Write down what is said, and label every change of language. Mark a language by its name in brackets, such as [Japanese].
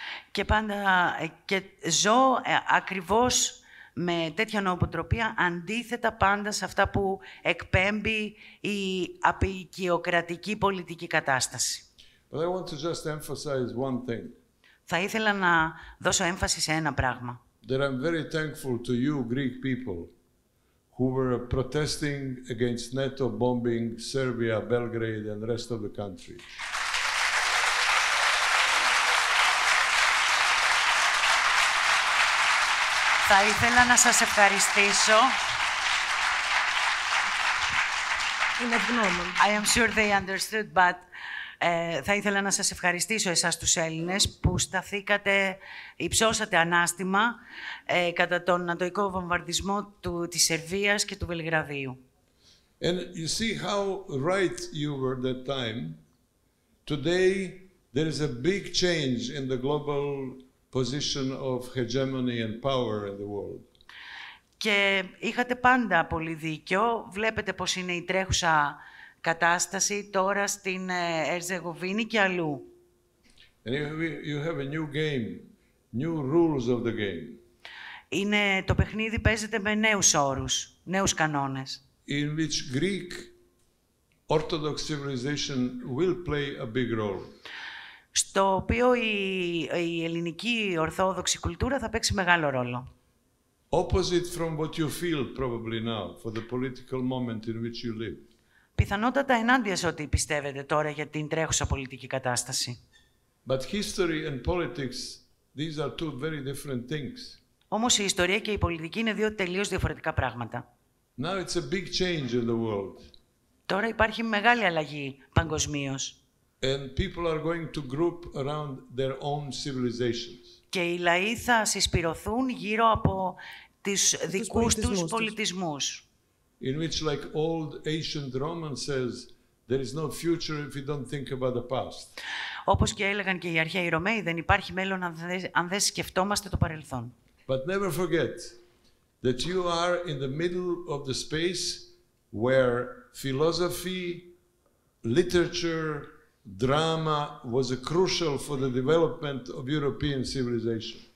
[Greek] Και και ζω ακριβώς με τέτοια νοοτροπία, αντίθετα πάντα σε αυτά που εκπέμπει η αποικιοκρατική πολιτική κατάσταση. [English] But I want to just emphasize one thing. [Greek] Θα ήθελα να δώσω έμφαση σε ένα πράγμα. [English] That I'm very thankful to you Greek people who were protesting against NATO bombing Serbia, Belgrade and the rest of the country. [Greek] Θα ήθελα να σας ευχαριστήσω. Είναι ευγνώμων. [English] I am sure they understood, but [Greek] θα ήθελα να σας ευχαριστήσω εσάς τους Έλληνες που υψώσατε ανάστημα κατά τον νατοϊκό βομβαρδισμό της Σερβίας και του Βελιγραδίου. [English] And you see how right you were that time. Today there is a big change in the global position of hegemony and power in the world. [Greek] Και είχατε πάντα πολύ δίκιο. Βλέπετε πώς είναι η τρέχουσα κατάσταση τώρα στην Ερζεγοβίνη και αλλού. [English] And you have a new game, new rules of the game. [Greek] Το παιχνίδι παίζεται με νέους όρους, νέους κανόνες. [English] In which Greek Orthodox civilization will play a big role. [Greek] Στο οποίο η ελληνική ορθόδοξη κουλτούρα θα παίξει μεγάλο ρόλο. [English] Opposite from what you feel probably now for the political moment in which you live. [Greek] Πιθανότατα ενάντια σε ό,τι πιστεύετε τώρα για την τρέχουσα πολιτική κατάσταση. [English] But history and politics, these are two very different things. [Greek] Όμως η ιστορία και η πολιτική είναι δύο τελείως διαφορετικά πράγματα. [English] Now it's a big change in the world. [Greek] Τώρα υπάρχει μεγάλη αλλαγή παγκοσμίως. [English] And people are going to group around their own civilizations. [Greek] Και οι λαοί θα συσπηρωθούν γύρω από τους δικούς τους πολιτισμούς. [English] In which, like old ancient Roman says, there is no future if you don't think about the past. [Greek] Όπως και έλεγαν και οι αρχαίοι Ρωμαίοι, δεν υπάρχει μέλλον αν δεν σκεφτόμαστε το παρελθόν. [English] But never forget that you are in the middle of the space where philosophy, literature, drama was crucial for the development of European civilization.